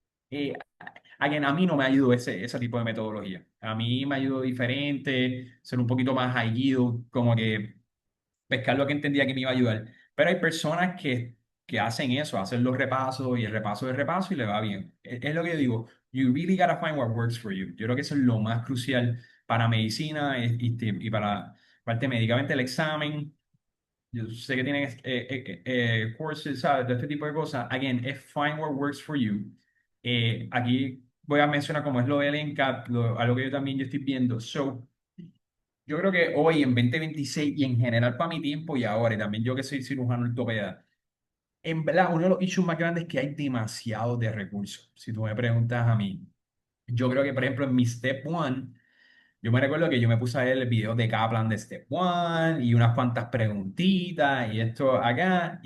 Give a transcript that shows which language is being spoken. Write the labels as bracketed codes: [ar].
[es] Eh, a mí no me ayudó ese tipo de metodología. A mí me ayudó diferente, ser un poquito más high como que pescar lo que entendía que me iba a ayudar. Pero hay personas que hacen eso, hacen los repasos y el repaso de repaso y le va bien. Es lo que yo digo, [en] you really gotta find what works for you. [es] Yo creo que eso es lo más crucial para medicina y para parte médicamente el examen. Yo sé que tienen courses, ¿sabes? De este tipo de cosas. [en] Again, es find what works for you. [es] Aquí voy a mencionar cómo es lo del NCAT, algo que yo también yo estoy viendo. So, yo creo que hoy en 2026 y en general para mi tiempo y ahora, y también yo que soy cirujano ortopeda, en verdad uno de los issues más grandes es que hay demasiados de recursos. Si tú me preguntas a mí, yo creo que por ejemplo en mi Step One, yo me recuerdo que yo me puse a ver el video de Kaplan de Step One y unas cuantas preguntitas y esto acá.